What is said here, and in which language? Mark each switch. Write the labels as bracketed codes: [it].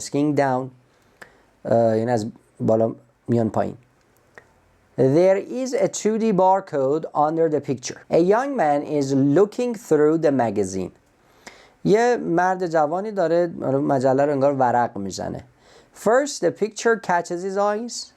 [fa] skiing down یعنی از بالا میان پایین. [en] There is a 2D barcode under the picture. A young man is looking through the magazine. [fa] یه مرد جوانی داره مجله رو انگار ورق میزنه. [en] First the picture catches his eyes.